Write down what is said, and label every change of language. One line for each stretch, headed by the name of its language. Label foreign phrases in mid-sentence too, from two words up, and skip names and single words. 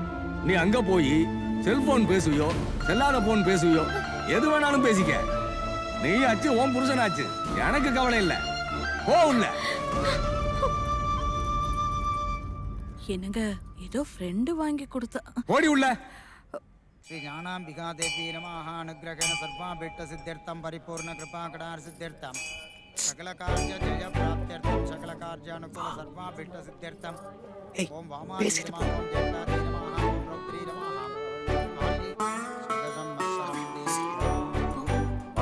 Tamil: நீ அங்க போய் செல்போன் பேசுவியோ, செல்லாத போன் பேசுவியோ, எது வேணாலும் பேசிக்க. நீ ஆச்சு, உன் புருஷன் ஆச்சு, எனக்கு கவலை இல்ல. போ உள்ள. என்னங்க, ஏதோ ஃப்ரெண்டு வாங்கி கொடுத்தா. ஓடி உள்ள.
Sanskrit: श्री ज्ञानांबिका देवी नमः अनुग्रहेण सर्वाभीष्ट सिद्ध्यर्थं परिपूर्ण कृपा कटार सिद्ध्यर्थं सकल कार्य जय प्राप्त्यर्थं सकल कार्य अनुकूल सर्वाभीष्ट सिद्ध्यर्थं ओम वामाय नमः ओम जगन्नाथ नमः ओम रौद्री नमः काली सदसं मत्सरं